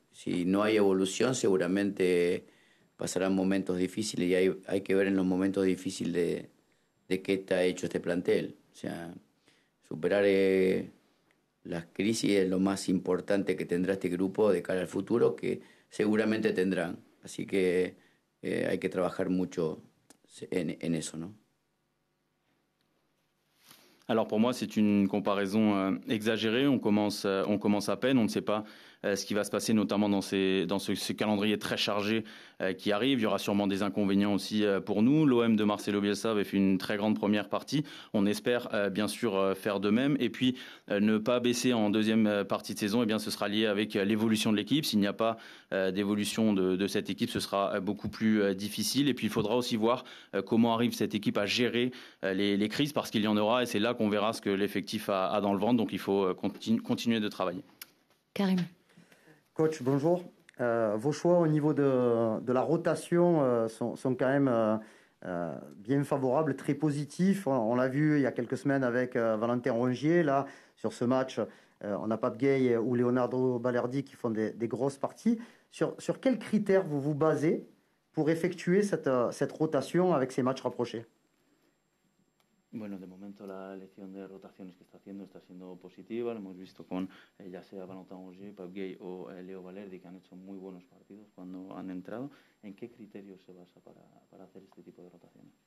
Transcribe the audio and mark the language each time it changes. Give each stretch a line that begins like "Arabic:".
Spanish: Si no hay evolución, seguramente pasarán momentos difíciles y hay que ver en los momentos difíciles de qué está hecho este plantel. O sea, superar las crisis es lo más importante que tendrá este grupo de cara al futuro, que seguramente tendrán. Así que hay que trabajar mucho en eso, ¿no?
French: Alors pour moi, c'est une comparaison exagérée. On commence à peine. On ne sait pas ce qui va se passer, notamment dans ce calendrier très chargé qui arrive. Il y aura sûrement des inconvénients aussi pour nous. L'OM de Marcelo Bielsa avait fait une très grande première partie. On espère bien sûr faire de même. Et puis ne pas baisser en deuxième partie de saison, eh bien, ce sera lié avec l'évolution de l'équipe. S'il n'y a pas d'évolution de cette équipe, ce sera beaucoup plus difficile. Et puis il faudra aussi voir comment arrive cette équipe à gérer les crises, parce qu'il y en aura, et c'est là qu'on verra ce que l'effectif a dans le ventre. Donc il faut continuer de travailler. Karim. Coach, bonjour. Vos choix au niveau de la rotation sont quand même bien favorables, très positifs. On l'a vu il y a quelques semaines avec Valentin Rongier. Là, sur ce match, on a Pape Gueye ou Leonardo Balerdi qui font des grosses parties. Sur quels critères vous vous basez pour effectuer cette rotation avec ces matchs rapprochés?
Spanish: Bueno, de momento la elección de rotaciones que está haciendo está siendo positiva. Lo hemos visto con ya sea Valentin Rongier, Pape Gueye o Leo Balerdi, que han hecho muy buenos partidos cuando han entrado. ¿En qué criterios se basa para hacer este tipo de rotaciones?